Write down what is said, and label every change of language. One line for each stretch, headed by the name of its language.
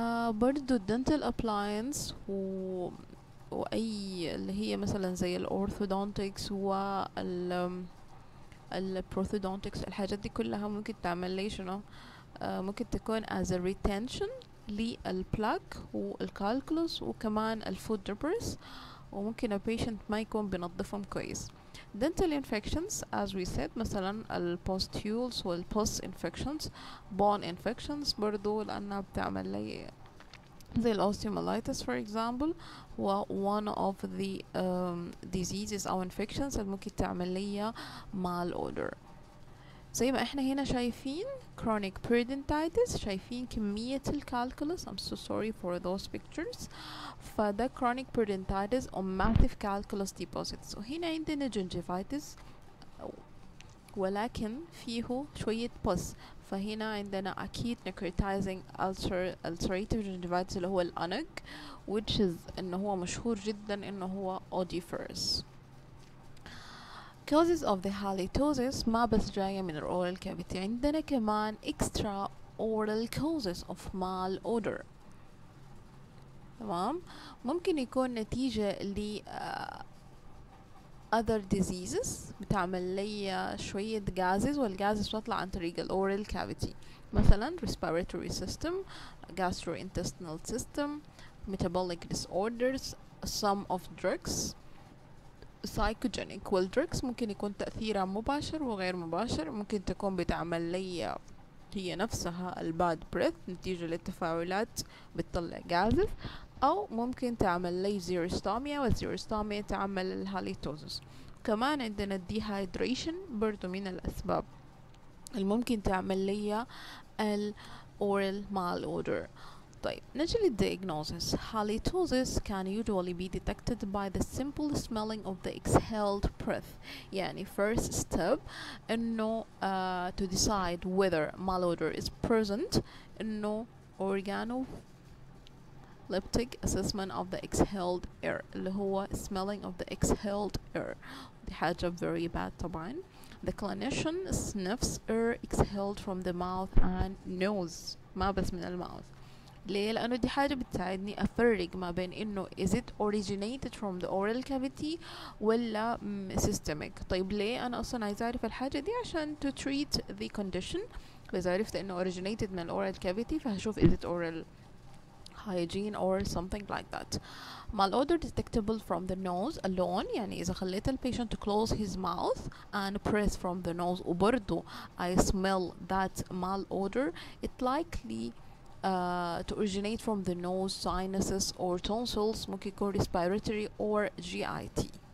Arabic: برضو الدنتال ابلاينس واي اللي هي مثلا زي الاورثودونتكس وال البروثودونتكس الحاجات دي كلها ممكن تعمل لي شنو ممكن تكون
English: as a retention
Arabic: للبلاك والكالكولوس وكمان الفود دبرس، وممكن البيشنت ما يكون بينظفهم كويس.
English: dental infections as we said
Arabic: مثلا البوستيولز والبوست
English: infections bone infections
Arabic: برضو لأنها بتعمل لي زي الأوستيومالايتس
English: for example و one of the diseases أو infections
Arabic: اللي ممكن تعمل لي
English: malodor.
Arabic: زي ما احنا هنا شايفين chronic periodontitis، شايفين كمية الكالكولس
English: I'm so sorry for those pictures. فده chronic periodontitis or massive calculus deposits.
Arabic: وهنا عندنا gingivitis ولكن فيه شوية pus، فهنا عندنا أكيد necrotizing ulcerative gingivitis اللي هو الأنق which is إنه هو مشهور جدا إنه هو odoriferous.
English: causes of the halitosis
Arabic: ما بس جاية من
English: oral cavity،
Arabic: عندنا كمان
English: extra oral causes of malodor تمام.
Arabic: ممكن يكون نتيجة ل
English: other diseases
Arabic: بتعمل لي شوية
English: gases والgases
Arabic: بتطلع عن طريق
English: oral cavity مثلا respiratory system, gastrointestinal system, metabolic disorders, some of drugs psychogenic.
Arabic: والدركس ممكن يكون تأثيرها مباشر وغير مباشر، ممكن تكون بتعمل لي هي نفسها الباد بريث نتيجة للتفاعلات بتطلع غازز، أو ممكن تعمل لي زيروستوميا والزيروستوميا تعمل الهاليتوزس. كمان عندنا الديهايدريشن برضو من الأسباب اللي ممكن تعمل لي الأورال malodor. طيب نجي للdiagnosis.
English: halitosis can usually be detected by the simple smelling of the exhaled breath. يعني first step إنه to decide whether malodor is present إنه organoleptic assessment of the exhaled air
Arabic: اللي هو
English: smelling of the exhaled air.
Arabic: دي حاجة
English: very bad
Arabic: طبعا.
English: The clinician sniffs air exhaled from the mouth and nose ما بس من المouth.
Arabic: ليه؟ لأنه دي حاجة بتساعدني أفرق ما بين إنه
English: is it originated from the oral cavity
Arabic: ولا systemic. طيب ليه أنا أصلا عايزة أعرف الحاجة دي؟ عشان
English: to treat the condition
Arabic: إذا عرفت إنه
English: originated من الأورال cavity فهشوف is it oral hygiene or something like that. Malodor detectable from the nose alone،
Arabic: يعني إذا خليت
English: patient to close his mouth and breathe from the nose وبرضو I smell that malodor، it likely to originate from the nose, sinuses or tonsils،
Arabic: ممكن يكون
English: respiratory or GIT.